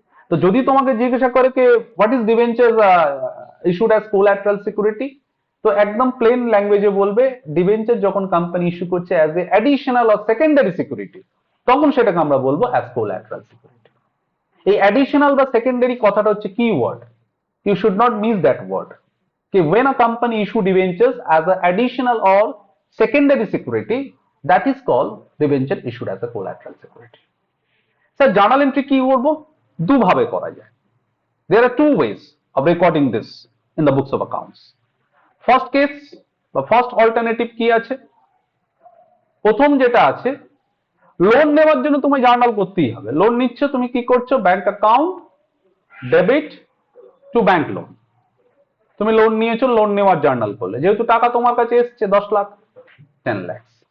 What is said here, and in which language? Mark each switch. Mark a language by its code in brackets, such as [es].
[bn] তো যদি তোমাকে জিজ্ঞাসা করে যে [en] what is debenture issued as collateral security, [bn] তো একদম প্লেন ল্যাঙ্গুয়েজে বলবে ডিবেঞ্চার যখন কোম্পানি ইস্যু করছে [en] as a additional or secondary security, [bn] তখন সেটাকে আমরা বলবো অ্যাজ কোল্যাটারাল সিকিউরিটি। এই অ্যাডিশনাল বা সেকেন্ডারি কথাটা হচ্ছে কি word, [en] you should not miss that word. Okay, when a company issue debentures as an additional or secondary security, that is called debenture issued as a collateral security. Sir, journal entry [bn] কি করবো? দুভাবে করা যায়। [en] There are two ways of recording this in the books of accounts. First case বা first alternative [bn] কি আছে? প্রথম যেটা আছে, লোন নেওয়ার জন্য তুমি জার্নাল করতেই হবে। লোন নিচ্ছ, তুমি কি করছো? Bank account debit to bank loan. তুমি লোন নিয়েছো, লোন নেওয়ার জার্নাল করলে, যেহেতু টাকা তোমার কাছে এসছে 10 লাখ, 10 লাখ।